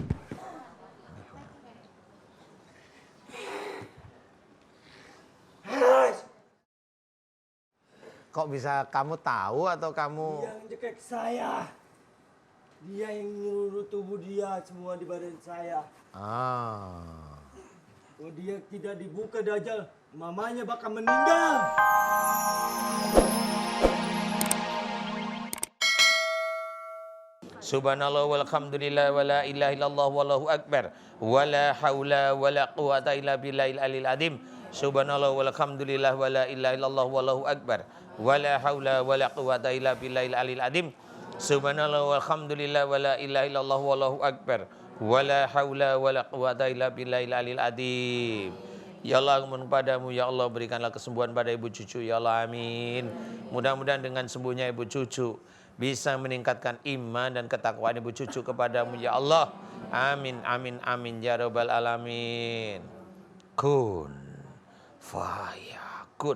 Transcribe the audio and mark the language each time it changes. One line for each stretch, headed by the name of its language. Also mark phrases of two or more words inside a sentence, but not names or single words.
Indonesian: Kok bisa kamu tahu atau kamu... Dia yang cekek saya. Dia yang nyuruh tubuh dia semua di badan saya. Ah. Kalau dia tidak dibuka dajal, mamanya bakal meninggal.
Arabic: سبحان الله والحمد لله ولا إله إلا الله والله أكبر ولا حول ولا قوة إلا بالله العلي العظيم. سبحان الله والحمد لله ولا إله إلا الله والله أكبر ولا حول ولا قوة إلا بالله العلي العظيم. سبحان الله والحمد لله ولا إله إلا الله والله أكبر ولا حول ولا قوة إلا بالله العلي العظيم. يا الله,
Indonesian: mohon padamu
Arabic: يا الله,
Indonesian: berikanlah kesembuhan pada ibu cucu
Arabic: يا الله، آمين.
Indonesian: Mudah-mudahan dengan sembuhnya ibu cucu bisa meningkatkan iman dan ketakwaan ibu cucu kepadamu
Arabic: يا الله، آمين آمين آمين يا رب العالمين. كن فيكون.